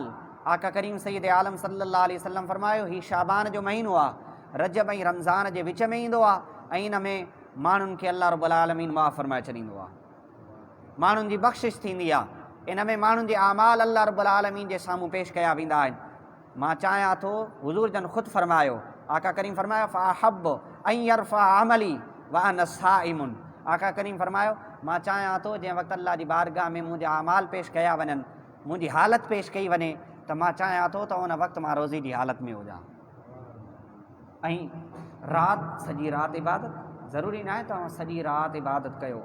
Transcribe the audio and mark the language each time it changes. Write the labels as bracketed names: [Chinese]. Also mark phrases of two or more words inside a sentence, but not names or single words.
[Sindhi] आका करीम सैयद आलम [Arabic] صلى الله عليه وسلم [Sindhi] फरमायो ही शाबान जो महीनो आहे, रजब ऐं रमज़ान जे विच में ईंदो आहे, ऐं इन में माण्हुनि खे अल्लाह [Arabic] رب العالمين [Sindhi] माफ़ फरमाए छॾींदो आहे, माण्हुनि जी बख़्शिश थींदी आहे। इन में माण्हुनि जे आमाल अल्लाह [Arabic] رب العالمين [Sindhi] जे साम्हूं पेश कया वेंदा आहिनि। मां चाहियां थो, हुज़ूर जन ख़ुदि फरमायो, आका करीम फरमायो [Arabic] فأحب أن يرفع عملي وأنا صائم. [Sindhi] आका करीम फरमायो मां चाहियां थो जंहिं वक़्तु अल्लाह जी बारगाह में मुंहिंजा आमाल पेश कया वञनि, मुंहिंजी हालत पेश कई वञे, त मां चाहियां थो त उन वक़्तु मां रोज़े जी हालत में हुजां। ऐं राति, सॼी राति इबादत, ज़रूरी न आहे तव्हां सॼी राति इबादत कयो।